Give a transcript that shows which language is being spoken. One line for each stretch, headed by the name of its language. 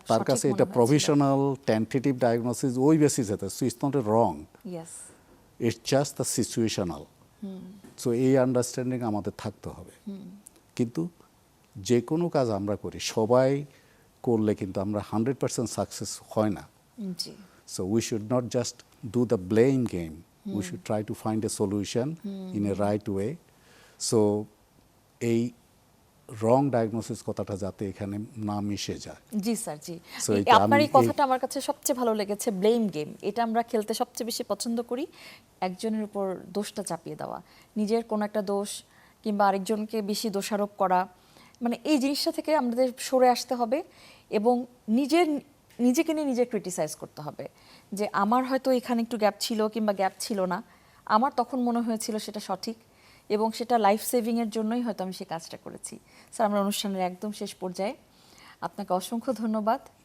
Bangla: তার কাছে এটা প্রভিশনাল টেন্টেটিভ ডায়াগনোসিস, ওই বেসিসে,
English: So it's not a wrong, yes, it's just the situational.
Bangla: So এই আন্ডারস্ট্যান্ডিং আমাদের থাকতে হবে। কিন্তু যে কোনো কাজ আমরা করি, সবাই করলে কিন্তু আমরা 100% সাকসেস হয় না। জি।
English: So we should not just do the blame game. We should try to find a solution in a right way.
Bangla: So এই রং ডায়াগনোসিস কথাটা যাতে এখানে না মিশে যায়। জি স্যার, জি। So এটা আপনার আমি এই কথাটা আমার কাছে সবচেয়ে ভালো লেগেছে, ব্লেম গেম। এটা আমরা খেলতে সবচেয়ে বেশি পছন্দ করি, একজনের উপর দোষটা চাপিয়ে দেওয়া, নিজের কোনো একটা দোষ কিংবা আরেকজনকে বেশি দোষারোপ করা, মানে এই জিনিসটা থেকে আমাদের সরে আসতে হবে এবং নিজেকে নিয়ে নিজে ক্রিটিসাইজ করতে হবে যে আমার হয়তো এখানে একটু গ্যাপ ছিল কিংবা গ্যাপ ছিল না, আমার তখন মনে হয়েছিল সেটা সঠিক এবং সেটা লাইফ সেভিংয়ের জন্যই হয়তো আমি সেই কাজটা করেছি। স্যার, আমরা অনুষ্ঠানের একদম শেষ পর্যায়ে, আপনাকে অসংখ্য ধন্যবাদ